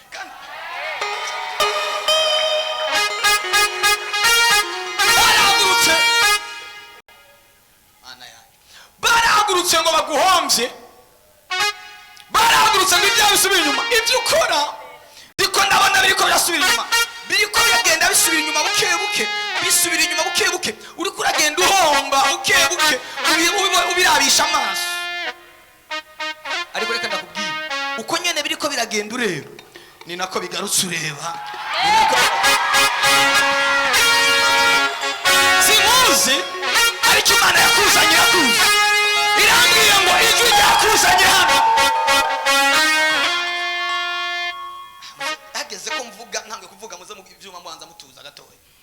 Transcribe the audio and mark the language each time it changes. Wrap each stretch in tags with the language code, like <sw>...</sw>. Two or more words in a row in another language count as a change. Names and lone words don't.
<rn>Barahagurutse ngo baguhombye, barahagurutse ngo ibyawe bisubire inyuma. Ibyo ukora ndiko ndabona biriko birasubira inyuma, biriko biragenda bisubira inyuma buke buke, bisubira inyuma buke buke. Uriko uragenda uhomba buke buke, ubirabisha amaso. Ariko reka ndakubwira, uko nyene biriko biragenda ureba, ni nako bigarutse ureba. Simuzi, ariko Imana yakuzanye irakuzi. Irambwiye ngo ijwi ryakuzanye hano. Hageze ko mvuga, ntange kuvuga muze mu ibyuma mbanza mutuza gatoya.</rn>